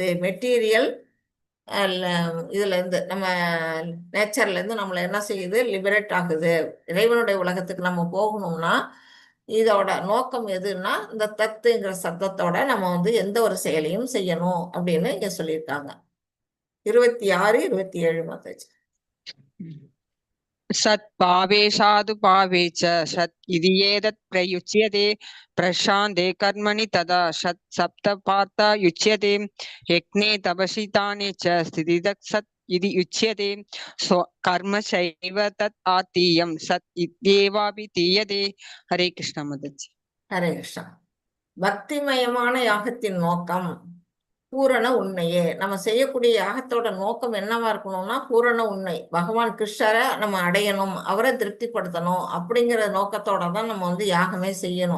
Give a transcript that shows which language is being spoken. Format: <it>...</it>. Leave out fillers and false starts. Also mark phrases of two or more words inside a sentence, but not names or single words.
<ta>மெட்டீரியல் இதுல இருந்து நம்ம நேச்சர்ல இருந்து நம்மளை என்ன செய்யுது, லிபரேட் ஆகுது. இறைவனுடைய உலகத்துக்கு நம்ம போகணும்னா இதோட நோக்கம் எதுன்னா, இந்த தத்துங்கிற சத்தத்தோட நம்ம வந்து எந்த ஒரு செயலையும் செய்யணும் அப்படின்னு இங்க சொல்லியிருக்காங்க. 26, 27 மாதாஜி.</ta> <sa>सत् भावे साधु भावे च सत् इति एतत् प्रयुज्यते प्रशान्ते कर्मणि तदा सत् सप्तपाता युज्यते यज्ञे तपसि दाने च स्थितितः सत् इति उच्यते स्व कर्म चैव तत् आतीयं सत् इत्येवापि तीयते.</sa> <ta>ஹரே கிருஷ்ணா மாதாஜி. ஹரே கிருஷ்ணா. பக்திமயமான யாகத்தின் நோக்கம் பூரண உண்மையே. நம்ம செய்யக்கூடிய யாகத்தோட நோக்கம் என்னவா இருக்கணும்னா பூரண உண்மை. பகவான் கிருஷ்ணரை நம்ம அடையணும், அவரை திருப்திப்படுத்தணும் அப்படிங்கிற நோக்கத்தோட தான் நம்ம வந்து யாகமே செய்யணும்.</ta>